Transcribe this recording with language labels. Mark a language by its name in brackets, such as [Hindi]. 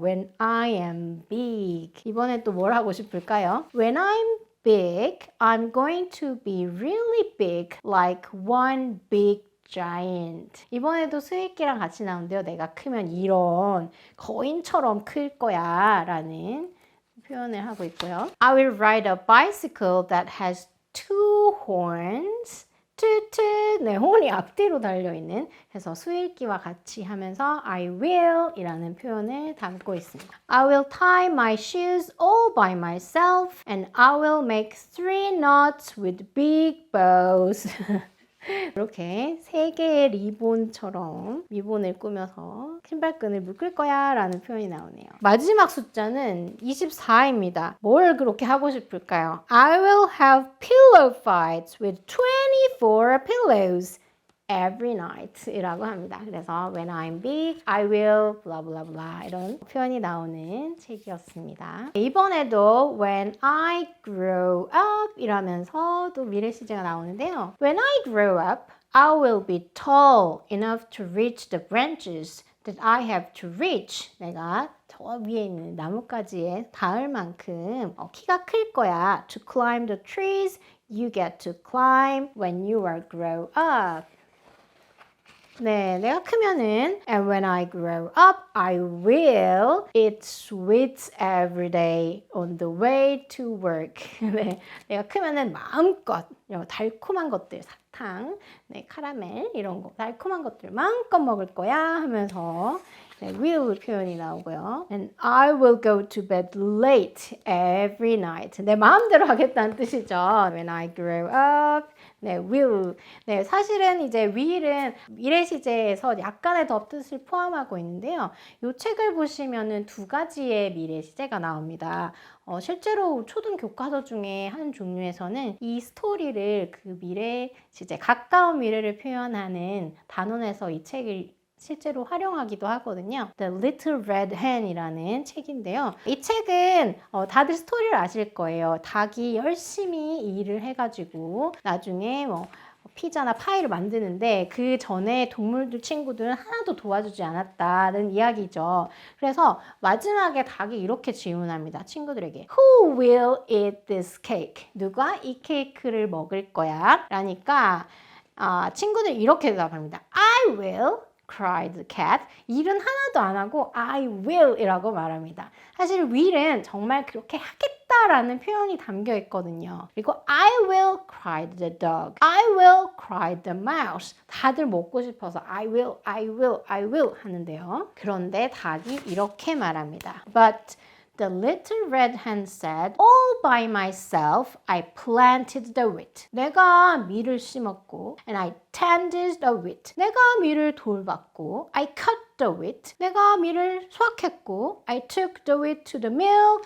[English] When I am big. [Korean] 이번에 또 뭘 하고 싶을까요? [English] When I'm big, I'm going to be really big, like one big giant. [Korean] 이번에도 수익기랑 같이 나오는데요. 내가 크면 이런 거인처럼 클 거야 라는 표현을 하고 있고요. [English] I will ride a bicycle that has two horns. [Korean] 뚜뚜, 네, horn이 앞뒤로 달려있는, 그래서 수일기와 같이 하면서 [English] I will [Korean] 이라는 표현을 담고 있습니다. [English] I will tie my shoes all by myself and I will make 3 knots with big bows. [Korean] 이렇게 3개의 리본처럼 리본을 꾸며서 신발끈을 묶을 거야 라는 표현이 나오네요. 마지막 숫자는 24입니다. 뭘 그렇게 하고 싶을까요? [English] I will have pillow fights with 24 pillows every night [Korean] 이라고 합니다. 그래서 [English] when I'm big, I will blah blah blah [Korean] 이런 표현이 나오는 책이었습니다. 이번에도 [English] when I grow up [Korean] 이라면서 또 미래 시제가 나오는데요. [English] When I grow up, I will be tall enough to reach the branches that I have to reach. [Korean] 내가 저 위에 있는 나뭇가지에 닿을 만큼 키가 클 거야. [English] To climb the trees you get to climb when you are grow up. [Korean] 네, 내가 크면은 [English] and when I grow up, I will eat sweets every day on the way to work. [Korean] 네, 내가 크면은 마음껏 달콤한 것들, 사탕, 네, 카라멜 이런 거 달콤한 것들 마음껏 먹을 거야 하면서 네, will 표현이 나오고요. [English] And I will go to bed late every night. [Korean] 내 마음대로 하겠다는 뜻이죠. [English] When I grow up, 네, will. [Korean] 네, 사실은 이제 will은 미래 시제에서 약간의 더 뜻을 포함하고 있는데요. 이 책을 보시면은 2가지의 미래 시제가 나옵니다. 실제로 초등 교과서 중에 한 종류에서는 이 스토리를 그 미래 시제, 가까운 미래를 표현하는 단원에서 이 책을 실제로 활용하기도 하거든요. The Little Red Hen이라는 책인데요. 이 책은 다들 스토리를 아실 거예요. 닭이 열심히 일을 해가지고 나중에 피자나 파이를 만드는데 그 전에 동물들 친구들은 하나도 도와주지 않았다는 이야기죠. 그래서 마지막에 닭이 이렇게 질문합니다. 친구들에게 [English] Who will eat this cake? [Korean] 누가 이 케이크를 먹을 거야? 라니까 친구들 이렇게 대답합니다. [English] I will. cried the cat. [Korean] 일은 하나도 안 하고 [English] I will [Korean] 이라고 말합니다. 사실 will은 정말 그렇게 하겠다라는 표현이 담겨 있거든요. [English] 그리고 I will cried the dog. I will cried the mouse. [Korean] 다들 먹고 싶어서 [English] I will, I will, I will [Korean] 하는데요. 그런데 닭이 이렇게 말합니다. [English] But the little red hen said, all by myself I planted the wheat. [Korean] 내가 밀을 심었고 [English] and I tended the wheat. [Korean] 내가 밀을 돌봤고 [English] I cut the wheat. [Korean] 내가 밀을 수확했고 [English] I took the wheat to the mill.